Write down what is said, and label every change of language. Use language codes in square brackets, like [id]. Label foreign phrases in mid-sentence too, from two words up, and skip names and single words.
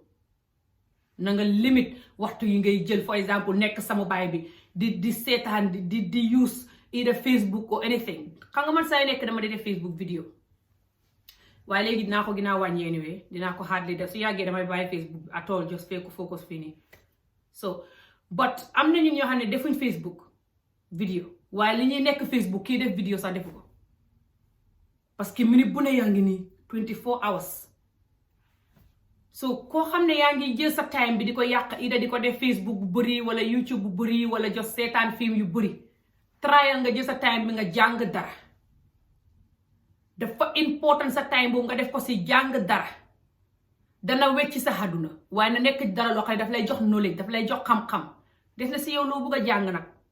[wo] na nga limite waxtu yi ngay jël for exemple nekk sama baay bi di seetaan di use [en] either Facebook or anything. [wo] xam nga man saa nekk dama di def Facebook video waaye léegi dinaa ko ginnaaw wàññi anyway dinaa ko hardly def su yàggee damay bàyyi Facebook [en] at all just [wo] fekk focus fii nii. so but am na ñun ñoo xam ne defuñ Facebook video waaye li ñuy nekk Facebook kii def video sax defu ko parce que minute bu ne yaa ngi nii 24 hours. so koo xam ne yaa ngi jël sa time bi di ko yàq ida di ko def Facebook bu bëri wala YouTube bu bëri wala just seetaan film yu bëri trial nga jël sa time bi nga jàng dara. dafa important sa time boobu nga def ko si jàng dara dana wecci sa àdduna waaye na nekk dara loo xam ne daf lay jox knowledge daf lay jox xam-xam def na si yow loo bugg a jàng nag.